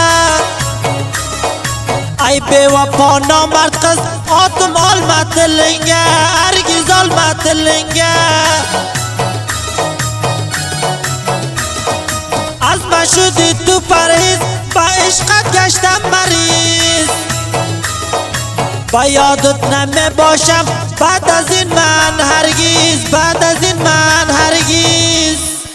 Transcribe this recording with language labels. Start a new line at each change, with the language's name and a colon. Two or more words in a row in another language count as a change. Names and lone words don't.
Uzbek: Ay bevafo nomard qiz, otim olma tilingga, argiz olma tilingga.
Tajik: Аз мо шудӣ ту Париж, ба ишқат гаштам мариз. Ба ёдат намебошам, баъд аз ин ман ҳаргиз, баъд аз ин ман ҳаргиз.